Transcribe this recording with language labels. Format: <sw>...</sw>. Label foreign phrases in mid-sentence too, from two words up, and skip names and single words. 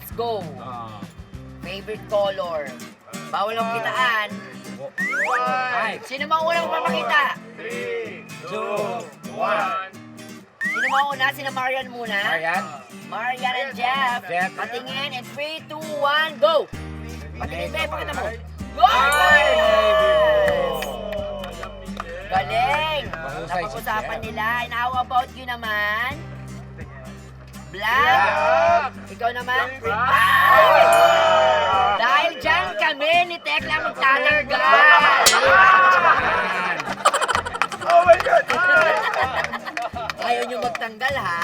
<tl>Go.</tl> <en>Favorite color.</en> <tl>Bawal ang kitaan. Ay, Sino mang unang papakita? 2, 1. Sino mang una? Sino Marian muna? Marian. Marian and Jeff. Jeff. Patingin</tl> <en>in 3, 2, 1, go!</en> <tl>Patingin, Be, pakita mo. Go! Ay, Galing! Mahusay si Napag-usapan Jeff. nila.</tl> <en>And how about you naman? Black?</en> <tl>Ikaw naman? Ay! Dahil dyan kami ni Tekla magtatanggal.</tl> <en>Oh my God!</en> <tl>Ayaw nyo magtanggal, ha?</tl>